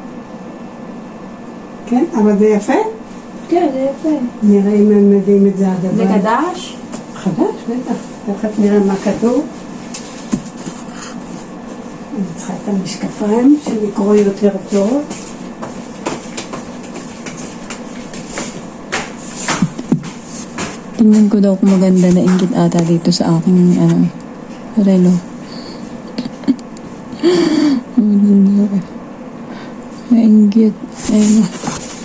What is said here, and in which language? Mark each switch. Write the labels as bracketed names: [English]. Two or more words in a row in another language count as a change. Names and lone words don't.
[Hebrew] כן, אבל זה יפה? כן, זה יפה. נראה אם הם מביאים את זה עד הבא. זה חדש? חדש, בטח. תכף נראה מה כתוב. אני צריכה את המשקפיים שלקרוא יותר טוב. [Filipino] Tingnan ko daw kung maganda na inggit ata dito sa aking relo. Inggit. Ayun.